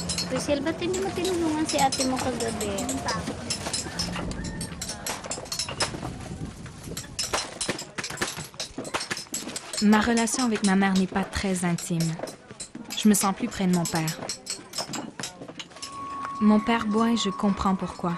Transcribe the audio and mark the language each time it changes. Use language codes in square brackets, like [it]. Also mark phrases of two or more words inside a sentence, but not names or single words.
[tl] Cecil, ba't hindi mo tinulungan si ate mo kagabi? [fr] Ma relation avec ma mère n'est pas très intime. Je me sens plus près de mon père. Mon père boit et je comprends pourquoi.